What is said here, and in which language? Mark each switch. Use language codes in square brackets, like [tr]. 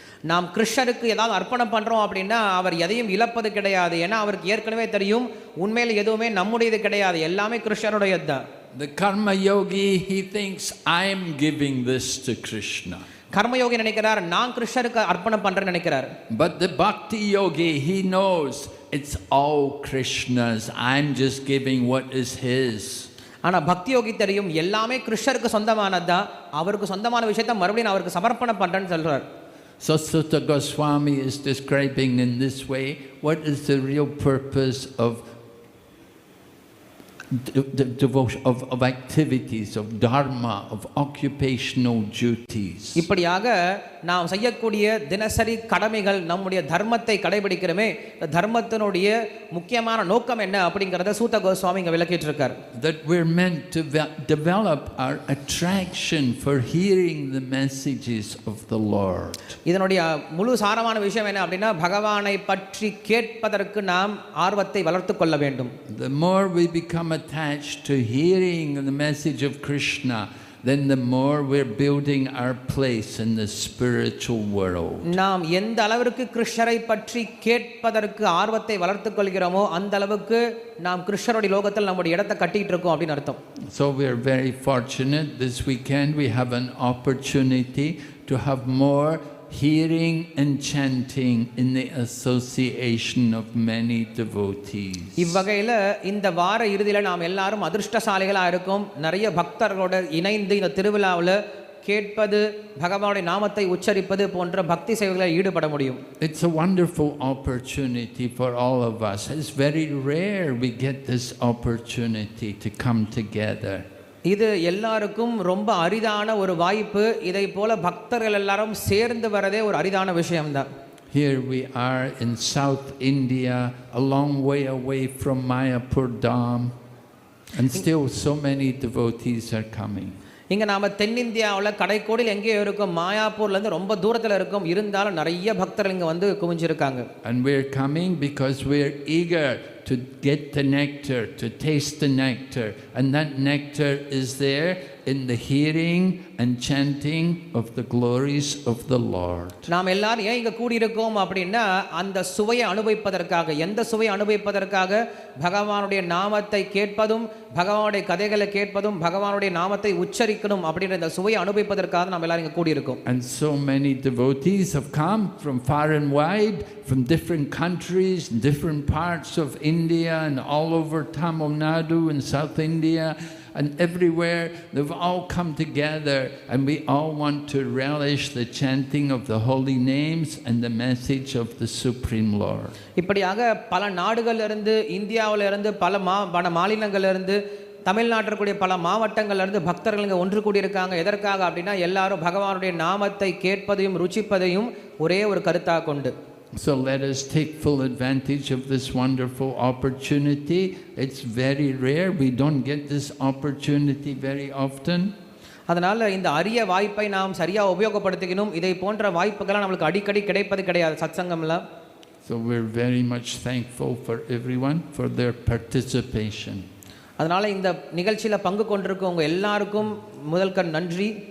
[ta] நாம் கிருஷ்ணருக்கு ஏதாவது அர்ப்பணம் பண்ணுறோம் அப்படின்னா அவர் எதையும் இழப்பது கிடையாது. ஏன்னா அவருக்கு ஏற்கனவே தெரியும் உண்மையில் எதுவுமே நம்முடையது கிடையாது, எல்லாமே கிருஷ்ணருடையது தான். [en] The karma yogi, he thinks I'm giving this to Krishna. [ta] Karmayogi நினைக்கிறார் நான் கிருஷ்ணருக்கு அர்ப்பணம் பண்றேன்னு நினைக்கிறார். [en] But the bhakti yogi, he knows it's all Krishna's. I'm just giving what is his. [ta] ஆனா பக்தி யோகி தெரியும் எல்லாமே கிருஷ்ணருக்கு சொந்தமானதா, அவருக்கு சொந்தமான விஷயத்தை மறுபடியும் அவருக்கு சமர்ப்பணம் பண்றேன்னு சொல்றார். [en] So Sutta Goswami is describing in this way what is the real purpose of devotion, of activities, of dharma, of occupational duties. [ta] இப்படியாக நாம் செய்யக்கூடிய தினசரி கடமைகள், நம்முடைய தர்மத்தை கடைபிடிக்கிறோமே, தர்மத்தினுடைய முக்கியமான நோக்கம் என்ன அப்படிங்கறத சூத்த கோஸ்வாமி இங்க விளக்கிட்டு இருக்கார். [en] That we're meant to develop our attraction for hearing the messages of the Lord. [ta] இதனுடைய முழு சாரமான விஷயம் என்ன அப்படின்னா பகவானை பற்றி கேட்பதற்கு நாம் ஆர்வத்தை வளர்த்துக் கொள்ள வேண்டும். [en] The more we become attached to hearing the message of Krishna, then the more we're building our place in the spiritual world. [ta] நாம் எந்த அளவிற்கு கிருஷ்ணரை பற்றி கேட்பதற்கு ஆர்வத்தை வளர்த்துக் கொள்கிறோமோ அந்த அளவுக்கு நாம் கிருஷ்ணருடைய லோகத்தில் நம்முடைய இடத்தை கட்டிட்டு இருக்கோம் அப்படின்னு அர்த்தம். [en] So we are very fortunate this weekend we have an opportunity to have more hearing and chanting in the association of many devotees. [ta] இவ்வகையில் இந்த வார இறுதியில் நாம் எல்லாரும் அதிர்ஷ்டசாலிகளாக இருக்கும். நிறைய பக்தர்களோட இணைந்து இந்த திருவிழாவில் கேட்பது, பகவானுடைய நாமத்தை உச்சரிப்பது போன்ற பக்தி சேவைகளில் ஈடுபட முடியும். [en] It's a wonderful opportunity for all of us. It's very rare we get this opportunity to come together. [ta] இது எல்லாருக்கும் ரொம்ப அரிதான ஒரு வாய்ப்பு. இதை போல பக்தர்கள் எல்லாரும் சேர்ந்து வரதே ஒரு அரிதான விஷயம்தான். [en] Here we are in South India, a long way away from Mayapur Dham, and still so many devotees are coming. [ta] இங்கே நாம் தென்னிந்தியாவில் கடைக்கோடியில் எங்கேயோ இருக்கும், மாயாப்பூர்லேருந்து ரொம்ப தூரத்தில் இருக்கும், இருந்தாலும் நிறைய பக்தர்கள் இங்கே வந்து குவிஞ்சிருக்காங்க. [en] And we're coming because we're eager to get the nectar, to taste the nectar, and that nectar is there in the hearing and chanting of the glories of the Lord. [ta] நாம் எல்லாரும் ஏன் இங்கே கூடியிருக்கோம் அப்படின்னா அந்த சுவையை அனுபவிப்பதற்காக. எந்த சுவையை அனுபவிப்பதற்காக? பகவானுடைய நாமத்தை கேட்பதும், பகவானுடைய கதைகளை கேட்பதும், பகவானுடைய நாமத்தை உச்சரிக்கணும் அப்படின்ற இந்த சுவையை அனுபவிப்பதற்காக நாம் எல்லாரும் இங்கே கூடியிருக்கோம். [en] And so many devotees have come from far and wide, from different countries, different parts of India and all over Tamil Nadu and South India and everywhere. They've all come together and we all want to relish the chanting of the holy names and the message of the Supreme Lord. [ta] இப்படியாக பல நாடுகளிலிருந்து, இந்தியாவிலிருந்து, பல மாநிலங்களிலிருந்து, தமிழ்நாட்டில் கூடிய பல மாவட்டங்கள்லேருந்து பக்தர்கள் இங்கே ஒன்று கூடியிருக்காங்க. எதற்காக அப்படின்னா எல்லாரும் பகவானுடைய நாமத்தை கேட்பதையும் ருச்சிப்பதையும் ஒரே ஒரு கருத்தாக கொண்டு. [en] So let us take full advantage of this wonderful opportunity. It's very rare. We don't get this opportunity very often. [ta] அதனால் இந்த அரிய வாய்ப்பை நாம் சரியாக உபயோகப்படுத்திக்கணும். இதை போன்ற வாய்ப்புகள்லாம் நம்மளுக்கு அடிக்கடி கிடைப்பது கிடையாது சத்சங்கம்ல. [en] So we're very much thankful for everyone for their participation. [ta] அதனால் இந்த நிகழ்ச்சியில் பங்கு கொண்டிருக்கவங்க எல்லாருக்கும் முதல்கண் நன்றி.